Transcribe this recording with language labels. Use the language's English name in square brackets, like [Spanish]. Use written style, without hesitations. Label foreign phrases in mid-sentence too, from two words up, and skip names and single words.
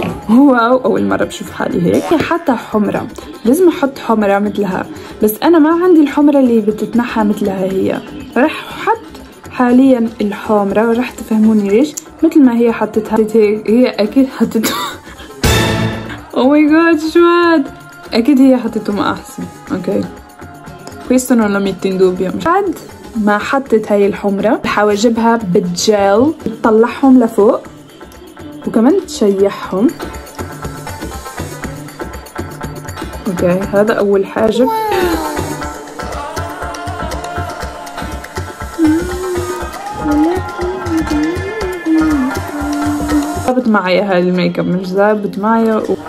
[Arabic] واو، اول مرة بشوف حالي هيك. حتى حمرة، لازم احط حمرة مثلها، بس انا ما عندي الحمرة اللي بتتنحى مثلها هي. راح احط حاليا الحمرة، وراح تفهموني ليش مثل ما هي حطتها هيك. هي اكيد حطته. [English] Oh my God [Arabic] شو هاد، اكيد هي حطته ما احسن. [Italian] اوكي questo non lo metto in dubbio. [Arabic] مش بعد ما حطت هاي الحمرة حواجبها بالجل، تطلعهم لفوق وكمان تشيحهم. اوكي هذا اول حاجب. ظابط معي هاي [English] make up, [Arabic] مش ظابط معي.